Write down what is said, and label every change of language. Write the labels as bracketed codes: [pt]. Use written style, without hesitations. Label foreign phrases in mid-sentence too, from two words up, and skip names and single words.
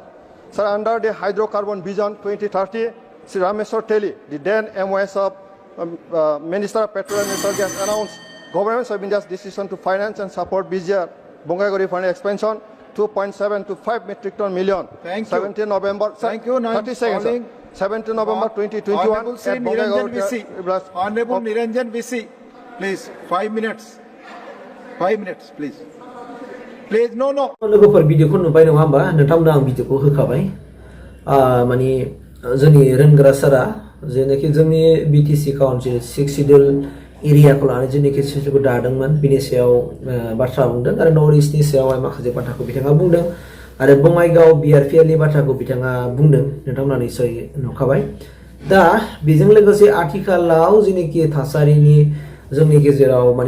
[en] Sir, under the Hydrocarbon Vision 2030, Sri Rameswar Teli, the then MOS of Minister of Petroleum and Natural Gas, announced Government of India's decision to finance and support BGR Bongaigauri Refinery expansion 2.7 to 5 metric ton million. Thank you. 17 November. Thank you. 30 seconds. Sir. 17 November 2021. Honorable Sri Niranjan VC. Honorable Niranjan VC. Please, 5 minutes. 5 minutes, please. Please, no. [brx] लोगोफोर भिडिअखौ नुबाय नङा होमबा नोंथांमोना आं भिडिअखौ होखाबाय माने जोंनि रोंग्रा सारा जेनाखि जोंनि [en] BTC council [brx] 6 [en] schedule area [brx] लानानै जेनाखि सिस्टेमखौ दादोंमोन बिनि सायाव बाथ्रा बुंदों आरो [en] North East [brx] सायावहाय माखासे बाथ्राखौ बिथाङा बुंदों आरो बङाइगाव बिआरपिएलनि बाथ्राखौ बिथाङा बुंदों नोंथांमोना निश्चय नुखाबाय दा बेजों लोगोसे आथिखालाव जेनाखि थासारिनि जोंनि गेजेराव माने